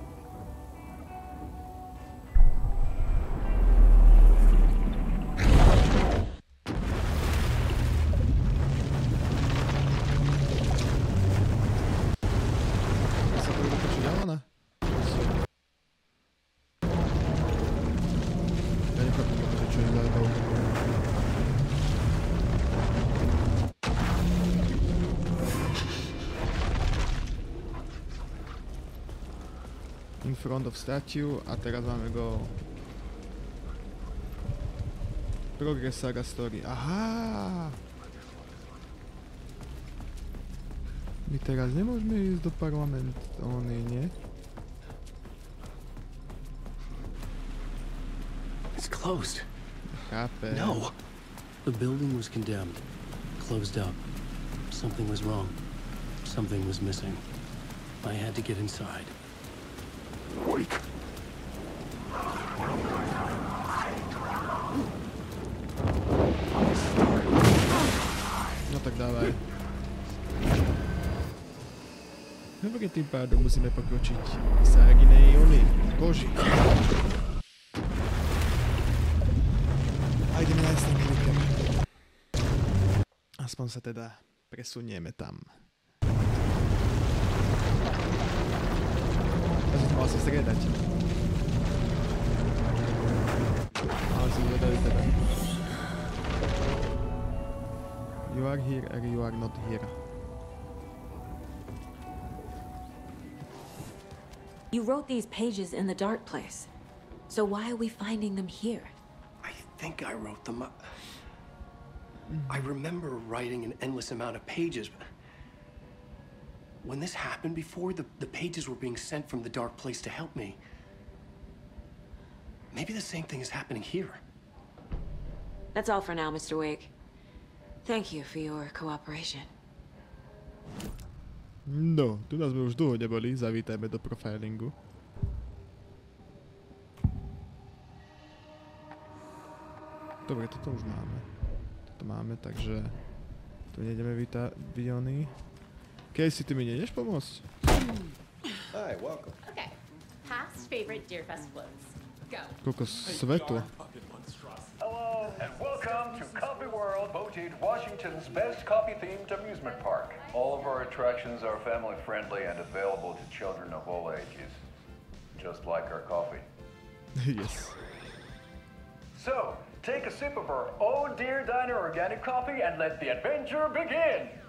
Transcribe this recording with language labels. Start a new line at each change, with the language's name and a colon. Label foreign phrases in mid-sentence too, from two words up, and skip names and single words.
Slovak: Ja sa budem dokončiť Alana? Ja nechápem, čo je zajebal.
English: In front of statue
Slovak: a teraz máme
English: go. Progress saga story. Aha!
Slovak: My teraz nemôžeme ísť do parlamentu, nie?
English: It's closed.
Slovak: Chápem.
English: No! The building was condemned. Closed up. Something was wrong. Something was missing. I had to get inside. Wait.
Slovak: No tak dávaj. Dobre, tým pádom musíme pokročiť Saginej koži. A ideme nájsť ten kliker. Aspoň sa teda presunieme tam. Mal sa striedať. Ale si zvedali teda.
English: You are here or you are not here. You wrote these pages in the dark place. So why are we finding them here? I think I wrote them. I remember writing an endless amount of pages, but when this happened before, the pages were being sent from the dark place to help me. Maybe the same thing is happening here. That's all for now, Mr. Wake. Thank you for your cooperation.
Slovak: No, tu nás sme už dlho neboli, zavítajme do profilingu. Dobre, toto už máme. Toto máme, takže tu nejdeme Viony. Casey, ty mi nejdeš pomôcť?
English: Hi, welcome. Okay. Past favorite Deerfest floats. Go.
Slovak: Koľko svetu.
English: Hello, and welcome to Coffee World, voted Washington's best coffee-themed amusement park. All of our attractions are family-friendly and available to children of all ages. Just like our coffee. Yes. So, take a sip of our Oh Dear Diner organic coffee and let the adventure begin!